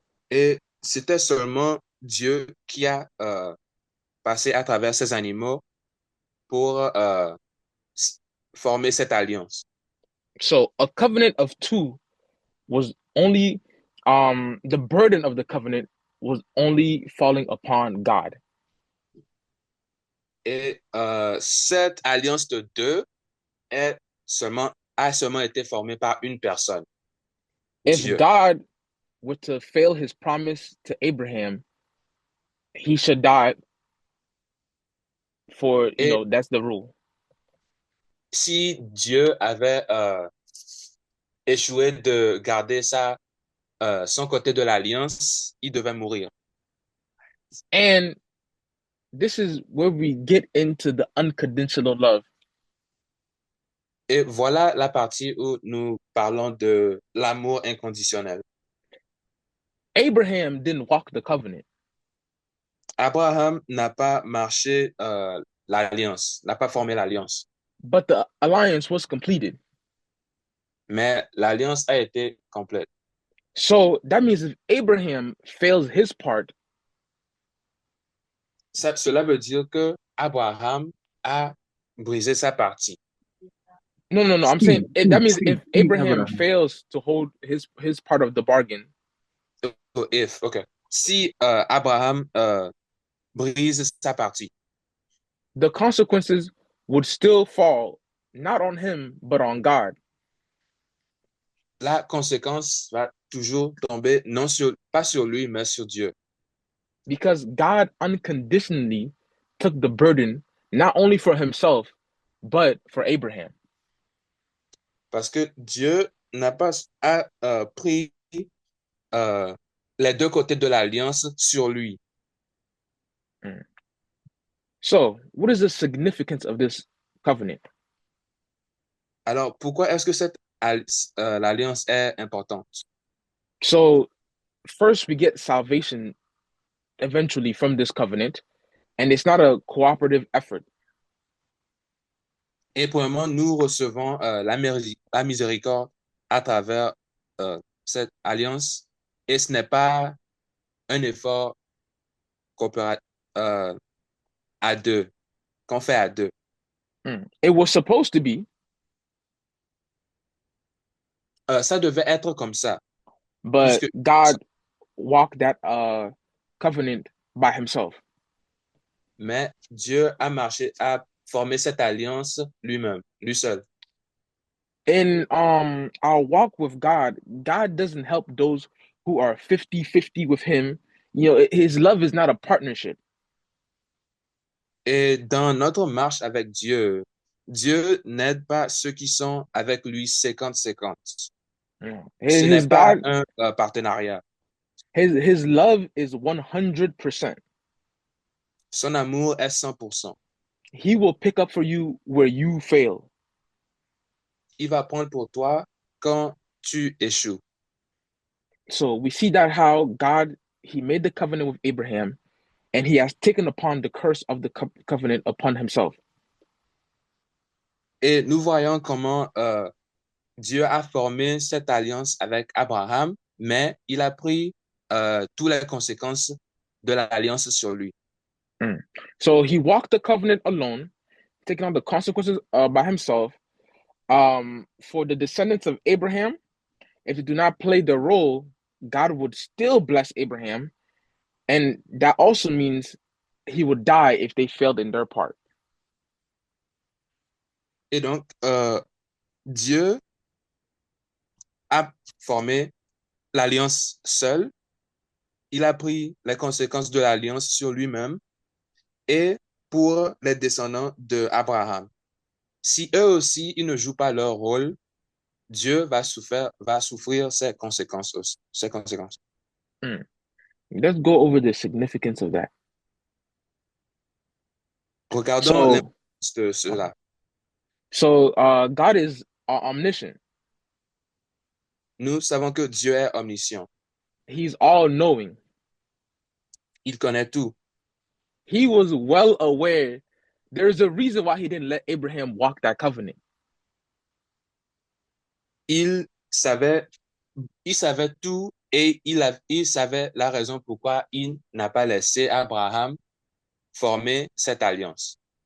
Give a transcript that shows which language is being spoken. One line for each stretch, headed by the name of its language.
French: Et c'était seulement Dieu qui a passé à travers ces animaux pour former cette alliance.
English: So, a covenant of two was only, the burden of the covenant was only falling upon God.
French: Et cette alliance de deux a seulement été formée par une personne.
English: If
French: Dieu.
English: God were to fail his promise to Abraham, he should die for, that's the rule.
French: Si Dieu avait échoué de garder son côté de l'alliance, il devait mourir.
English: And this is where we get into the unconditional love.
French: Et voilà la partie où nous parlons de l'amour inconditionnel.
English: Abraham didn't walk the covenant.
French: Abraham n'a pas marché l'alliance, n'a pas formé l'alliance.
English: But the alliance was completed.
French: Mais l'alliance a été complète.
English: So that means if Abraham fails his part,
French: Cela veut dire que Abraham a brisé sa partie.
English: No, no, no. I'm saying that means if Abraham Abraham. fails to hold his part of the bargain, So if, okay.
French: Si Abraham brise sa partie,
English: the consequences would still fall not on him but on God.
French: la conséquence va toujours tomber non sur, pas sur lui, mais sur Dieu.
English: Because God unconditionally took the burden not only for himself but for Abraham.
French: Parce que Dieu n'a pas pris les deux côtés de l'alliance sur lui.
English: So, what is the significance of this covenant?
French: Alors, pourquoi est-ce que cette l'alliance est importante?
English: So, first we get salvation eventually from this covenant, and it's not a cooperative effort.
French: Et premièrement, nous recevons la miséricorde à travers cette alliance, et ce n'est pas un effort à deux, qu'on fait à deux.
English: It was supposed to be,
French: Ça devait être comme ça.
English: but
French: Puisque
English: God walked that covenant by himself.
French: mais Dieu a formé cette alliance lui-même, lui seul.
English: In our walk with God, God doesn't help those who are 50-50 with him. You know, his love is not a partnership.
French: Et dans notre marche avec Dieu, Dieu n'aide pas ceux qui sont avec lui 50-50. Ce n'est
English: His
French: pas
English: God,
French: un partenariat.
English: his love is 100%.
French: Son amour est 100%.
English: He will pick up for you where you fail.
French: Il va prendre pour toi quand tu échoues.
English: So we see that how God, he made the covenant with Abraham, and he has taken upon the curse of the covenant upon himself.
French: Et nous voyons comment Dieu a formé cette alliance avec Abraham, mais il a pris toutes les conséquences de l'alliance sur lui.
English: So he walked the covenant alone, taking on the consequences by himself. For the descendants of Abraham, if they do not play the role, God would still bless Abraham. And that also means he would die if they failed in their part.
French: Et donc, Dieu a formé l'alliance seul. Il a pris les conséquences de l'alliance sur lui-même et pour les descendants d'Abraham. Si eux aussi, ils ne jouent pas leur rôle, Dieu va souffrir ses conséquences aussi, ses conséquences.
English: Let's go over the significance of that.
French: Regardons l'importance de cela.
English: So God is omniscient.
French: Nous savons que Dieu est omniscient.
English: He's all-knowing.
French: Il connaît tout.
English: He was well aware. There's a reason why he didn't let Abraham walk that covenant.
French: Il savait tout et il savait la raison pourquoi il n'a pas laissé Abraham former cette alliance.